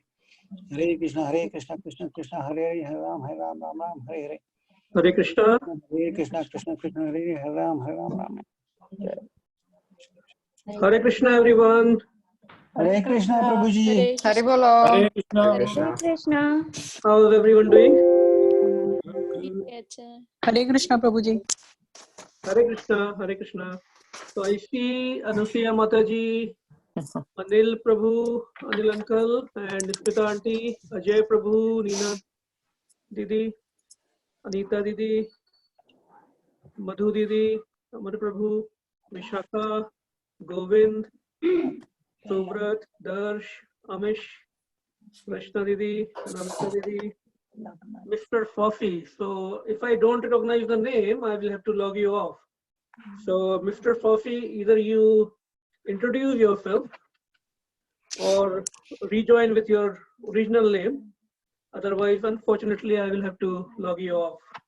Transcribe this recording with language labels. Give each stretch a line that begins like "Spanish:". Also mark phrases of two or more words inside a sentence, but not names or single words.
Sanskrit: Hare Krishna Krishna Hare Hare Ram Ram Hare Hare. Hare Krishna. Hare Krishna Krishna Hare Hare Ram Ram. Hare Krishna
English: everyone.
Sanskrit: Hare Krishna Prabhuji. Hare Bolo. Hare Hare Krishna. Krishna.
English: How is everyone doing?
Sanskrit: Hare Krishna Prabhuji. Hare Krishna. Hare Krishna.
English: So I see Anusuya Mataji, Anil Prabhu, Anil Uncle, and Smita Auntie, Ajay Prabhu, Neena Didi, Anita Didi, Madhu Didi, Amar Prabhu, Vishakha, Govind, Subrat, Darsh, Amish, Rashna Didi, Anamita Didi, Mr. Fofi. So if I don't recognize the name, I will have to log you off. So Mr. Fofi, either you introduce yourself or rejoin with your original name. Otherwise, unfortunately, I will have to log you off.